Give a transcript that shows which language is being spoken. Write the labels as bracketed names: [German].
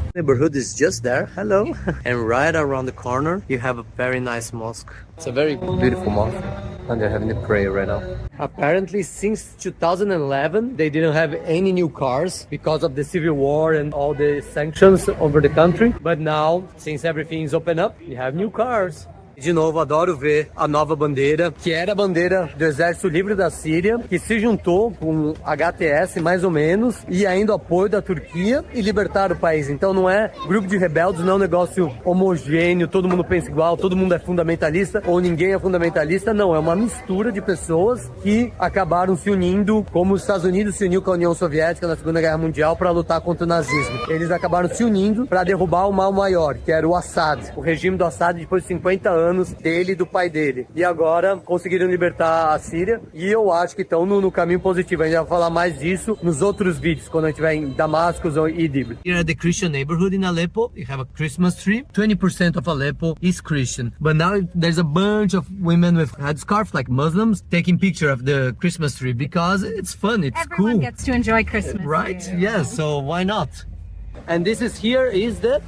[English] Neighborhood is just there. Hello. And right around the corner, you have a very nice mosque. It's a very beautiful mosque. And they're having the prayer right now. Apparently, since 2011, they didn't have any new cars because of the civil war and all the sanctions over the country. But now, since everything is open up, you have new cars. [Portuguese] De novo, adoro ver a nova bandeira, que era a bandeira do Exército Livre da Síria, que se juntou com HTS, mais ou menos, e ainda apoio da Turquia, e libertaram o país. Então não é grupo de rebeldes, não é um negócio homogêneo, todo mundo pensa igual, todo mundo é fundamentalista, ou ninguém é fundamentalista. Não, é uma mistura de pessoas que acabaram se unindo, como os Estados Unidos se uniu com a União Soviética na Segunda Guerra Mundial para lutar contra o nazismo. Eles acabaram se unindo para derrubar o mal maior, que era o Assad. O regime do Assad, depois de 50 anos, muçulmanos dele e do pai dele. E agora conseguiram libertar a Síria e eu acho que estão no caminho positivo. A gente vai falar mais disso nos outros vídeos, quando a gente estiver em Damascus ou Idlib. [English] Here at the Christian neighborhood in Aleppo, you have a Christmas tree. 20% of Aleppo is Christian. But now there's a bunch of women with headscarves, like Muslims, taking picture of the Christmas tree because it's fun, it's Everyone cool. gets to enjoy Christmas. Right? here. Yes, so why not? And this is here is the...